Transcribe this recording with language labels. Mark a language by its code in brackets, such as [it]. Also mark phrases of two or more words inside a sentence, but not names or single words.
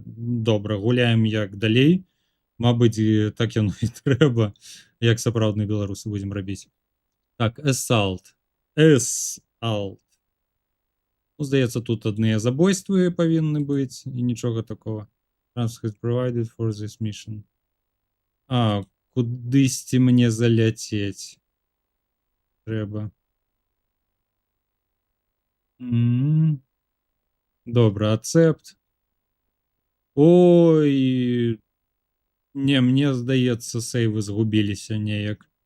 [be] Добра, гуляем як далей. Мабыць, так яно і трэба, як сапраўдныя беларусы будзем рабіць. Так, Assault. Ну, здаецца, тут адныя забойствы павінны быць, і нічога такого. [en] Transfer provided for this mission. [be] Кудысьці мне заляцець трэба. Добра, ацэпт. Ой, не, мне здаецца, сейвы згубіліся неяк.